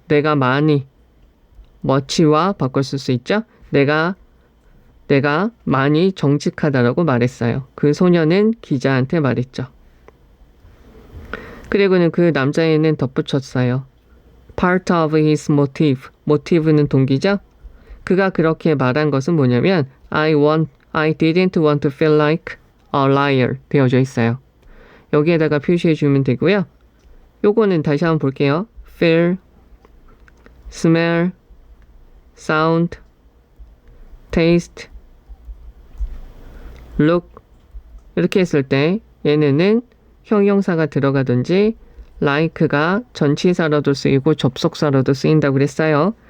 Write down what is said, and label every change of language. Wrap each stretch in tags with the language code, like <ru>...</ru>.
<ko>내가 많이, much와 바꿔 쓸 수 있죠? 내가 많이 정직하다라고 말했어요. 그 소녀는 기자한테 말했죠. 그리고는 그 남자애는 덧붙였어요.</ko> <en>Part of his motive.</en> <ko>motive는 동기죠? 그가 그렇게 말한 것은 뭐냐면</ko> <en>I didn't want to feel like a liar</en> <ko>되어져 있어요. 여기에다가 표시해주면 되고요. 요거는 다시 한번 볼게요. feel, smell, sound, taste, look 이렇게 했을 때 얘네는 형용사가 들어가든지 like가 전치사로도 쓰이고 접속사로도 쓰인다고 그랬어요.</ko>